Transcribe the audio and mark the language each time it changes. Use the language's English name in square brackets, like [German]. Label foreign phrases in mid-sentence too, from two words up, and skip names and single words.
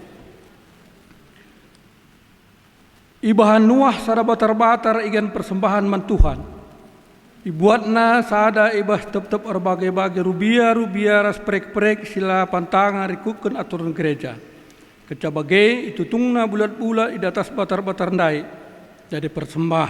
[Batak Karo] Ibahan Nuah sada batar-batar igen persembahan man Tuhan. Ibuatna sada ibah tep-tep berbagai-bagai rubia ras prek-prek sila pantangan rikuken aturan gereja. Kecabage itu tungna bulat-bulat [Indonesian] di atas [Batak Karo] batar-batar ndai jadi persembahan.